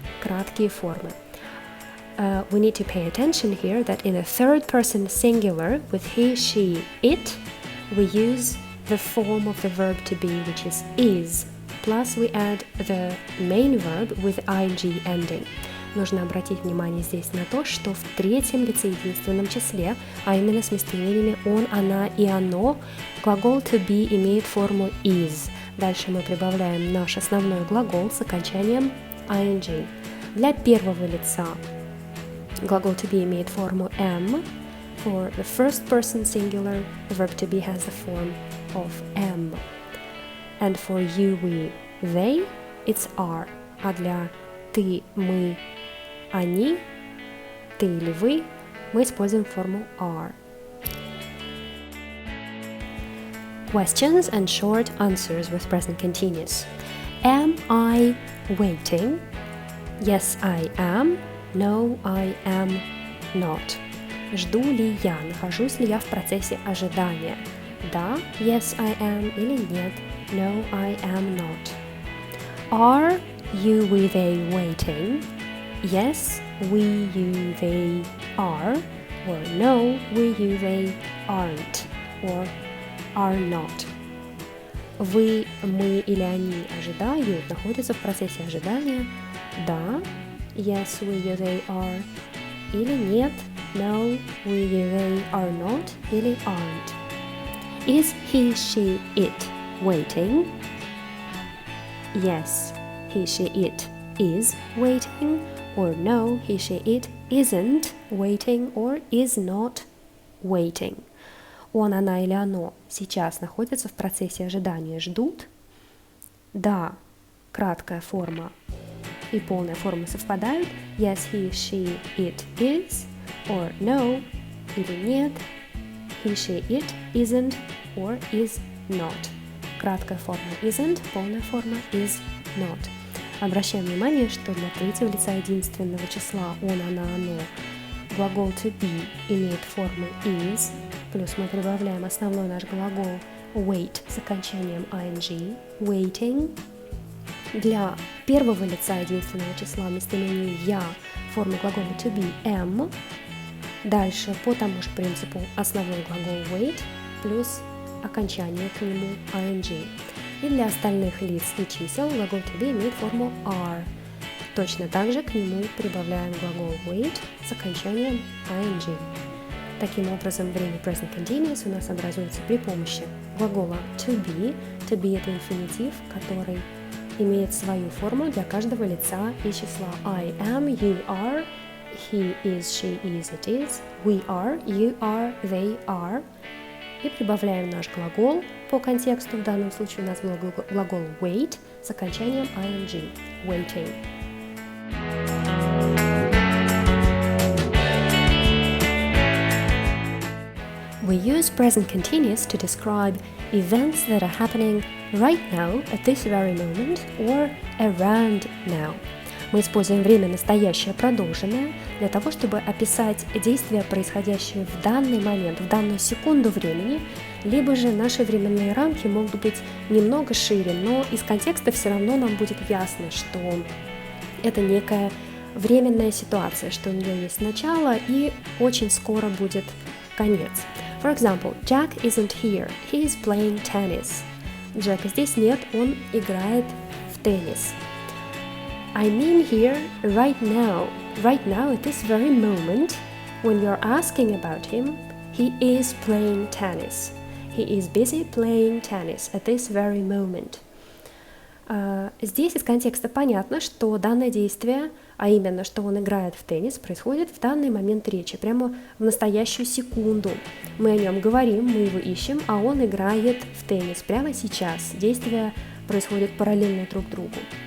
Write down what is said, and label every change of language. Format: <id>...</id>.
<ru>Краткие формы.</ru> <en>We need to pay attention here that in a third person singular with he, she, it, we use the form of the verb to be, which is, plus we add the main verb with ing ending.</en> <ru>Нужно обратить внимание здесь на то, что в третьем лице единственном числе, а именно с местоимениями он, она и оно, глагол to be имеет форму is. Дальше мы прибавляем наш основной глагол с окончанием ing. Для первого лица глагол to be имеет форму am.</ru> <en>For the first person singular, the verb to be has the form of am. And for you, we, they, it's are.</en> <ru>А для ты, мы, они, ты или вы, мы используем форму are.</ru> <en>Questions and short answers with present continuous. Am I waiting? Yes, I am. No, I am not.</en> <ru>Жду ли я? Нахожусь ли я в процессе ожидания? Да,</ru> <en>yes, I am,</en> <ru>или нет,</ru> <en>no, I am not. Are you, we, they waiting? Yes, we, you, they are, or no, we, you, they aren't, or are not.</en> <ru>Вы, мы или они ожидают, находятся в процессе ожидания? Да,</ru> <en>yes, we, you, they are,</en> <ru>или нет,</ru> <en>no, we, you, they are not, или aren't. Is he, she, it waiting? Yes, he, she, it is waiting, or no, he, she, it isn't waiting, or is not waiting.</en> <ru>Он, она или оно сейчас находятся в процессе ожидания, ждут? Да, краткая форма и полная форма совпадают.</ru> <en>Yes, he, she, it is, or no,</en> <ru>или нет,</ru> <en>he, she, it isn't, or is not.</en> <ru>Краткая форма isn't, полная форма is not. Обращаем внимание, что для третьего лица единственного числа он, она, оно глагол to be имеет форму is, плюс мы прибавляем основной наш глагол wait с окончанием ing, waiting. Для первого лица единственного числа местоимения я форма глагола to be am. Дальше по тому же принципу основной глагол wait плюс окончание к нему ing. И для остальных лиц и чисел глагол to be имеет форму are. Точно так же к нему прибавляем глагол wait с окончанием ing. Таким образом, время present continuous у нас образуется при помощи глагола to be. To be – это инфинитив, который имеет свою форму для каждого лица и числа.</ru> <en>I am, you are, he is, she is, it is, we are, you are, they are.</en> <ru>И прибавляем наш глагол по контексту. В данном случае у нас был глагол wait с окончанием ing.</ru> <en>Waiting. We use present continuous to describe events that are happening right now, at this very moment, or around now.</en> <ru>Мы используем время настоящее продолженное для того, чтобы описать действия, происходящие в данный момент, в данную секунду времени, либо же наши временные рамки могут быть немного шире, но из контекста все равно нам будет ясно, что это некая временная ситуация, что у нее есть начало и очень скоро будет конец.</ru> <en>For example, Jack isn't here, he is playing tennis.</en> <ru>Джека здесь нет, он играет в теннис.</ru> <en>I mean here, right now, at this very moment, when you're asking about him, he is playing tennis. He is busy playing tennis at this very moment.</en> <ru>Здесь из контекста понятно, что данное действие, а именно, что он играет в теннис, происходит в данный момент речи, прямо в настоящую секунду. Мы о нем говорим, мы его ищем, а он играет в теннис прямо сейчас. Действия происходят параллельно друг другу.</ru>